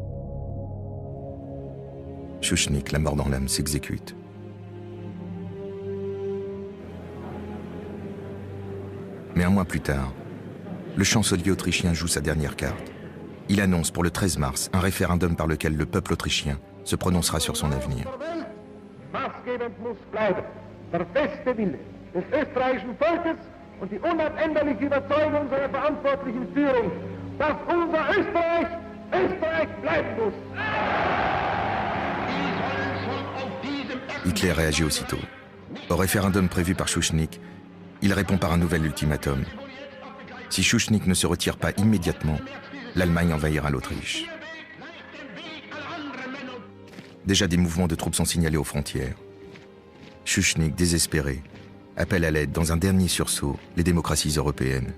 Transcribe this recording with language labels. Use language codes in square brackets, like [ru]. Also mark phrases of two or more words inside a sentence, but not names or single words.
[fr] Schuschnigg, la mort dans l'âme, s'exécute. Mais un mois plus tard, le chancelier autrichien joue sa dernière carte. Il annonce pour le 13 mars un référendum par lequel le peuple autrichien se prononcera sur son avenir. [de] Maßgebend muss bleiben der feste Wille des österreichischen Volkes und die unabänderliche Überzeugung seiner verantwortlichen Führung, dass unser Österreich Österreich bleiben muss. [fr] Hitler réagit aussitôt. Au référendum prévu par Schuschnigg, il répond par un nouvel ultimatum. Si Schuschnigg ne se retire pas immédiatement, l'Allemagne envahira l'Autriche. Déjà des mouvements de troupes sont signalés aux frontières. Schuschnigg, désespéré, appelle à l'aide dans un dernier sursaut les démocraties européennes.